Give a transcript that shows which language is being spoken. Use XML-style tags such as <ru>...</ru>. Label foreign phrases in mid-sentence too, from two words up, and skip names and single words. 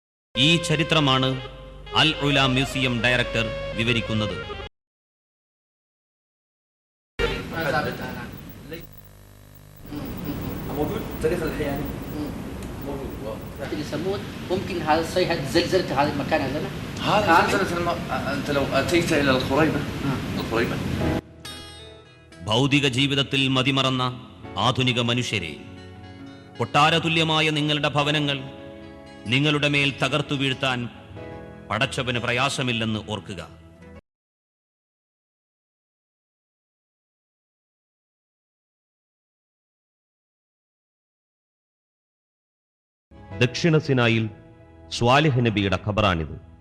<ml>ഈ ചരിത്രമാണ് അൽ ഉല മ്യൂസിയം ഡയറക്ടർ വിവരിക്കുന്നത്.</ml> <ar>موجود تاريخ الحياه يسموه ممكن هذا الصيحة زلزلت هذا المكان عندنا؟ هذا زلزلة انت لو اتيت الى الخريبه الخريبه</ar> <ml>ഭൗതിക ജീവിതത്തിൽ മതിമറന്ന ആധുനിക മനുഷ്യരെ, കൊട്ടാരതുല്യമായ നിങ്ങളുടെ ഭവനങ്ങൾ നിങ്ങളുടെ മേൽ തകർത്തു വീഴ്ത്താൻ പടച്ചവന് പ്രയാസമില്ലെന്ന് ഓർക്കുക. ദക്ഷിണ സിനായിൽ സ്വാലിഹ് നബിയുടെ ഖബറാണിത്.</ml>